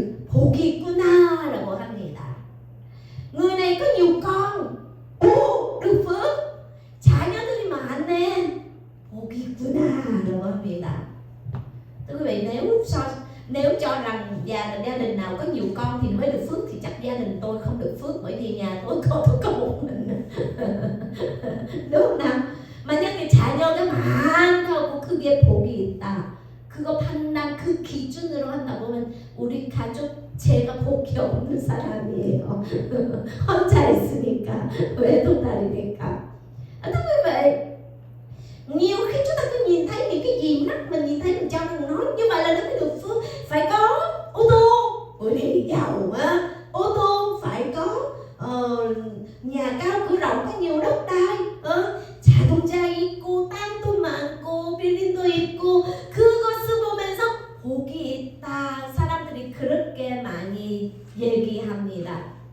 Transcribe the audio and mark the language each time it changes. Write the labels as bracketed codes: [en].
[ko] 복이 있구나라고 합니다. [vi] người này có nhiều con. 오, được phước. [ko] 자녀들이 많네. 복이 있구나라고 합니다. [vi] Thưa quý vị, nếu cho rằng gia đình nào có nhiều con thì mới được phước thì chắc gia đình tôi không được phước, bởi vì nhà tôi có một mình. đúng không nào? [ko] 만약에 자녀가 많다고 그게 복이 있다. 그거 판단 그 기준으로 한다 보면 우리 가족 제가 복이 없는 사람이에요. 혼자 있으니까 외동딸이니까. [vi] Thưa quý vị, nhiều khi chúng ta cứ nhìn thấy những cái gì mắt mình nhìn thấy mình cho mình nói như vậy là nó mới được phước. Phải có ô tô, ủa đi giàu á, ô tô phải có nhà cao cửa rộng, có nhiều đất đai, [ko] 자동차 있고 땅도 많고 빌딩도 있고 그것을 보면서 복이 있다. 사람들이 그렇게 많이 얘기합니다.